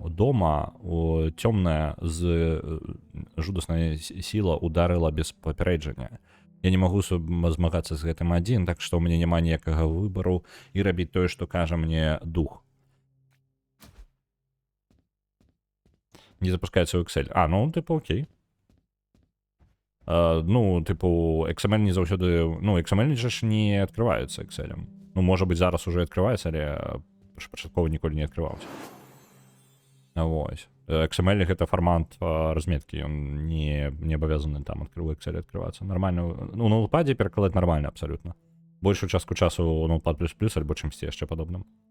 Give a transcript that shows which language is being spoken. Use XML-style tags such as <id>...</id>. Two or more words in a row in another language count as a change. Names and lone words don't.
<be>Дома цёмная жудасная сіла ударыла без папярэджання. Я не магу змагацца з гэтым адзін, так што ў мяне няма ніякага выбару і рабіць тое, што кажа мне дух. Не запускаецца ў Excel. Ну, типу, окей. Ну, типу, XML не заўсёды... Ну, XML ж не адкрываецца Excel. Ну, можа быць, зараз уже адкрываецца, але пачаткова ніколі не адкрываўся. Вось. XML — гэта фармат разметкі, ён не абавязаны там у Excel адкрывацца. Нормально. Ну, на Notepad перакладаць</be> <ru>нормально абсолютно.</ru> <be>Большую частку часу Notepad++ альбо чымсьці яшчэ падобным.</be>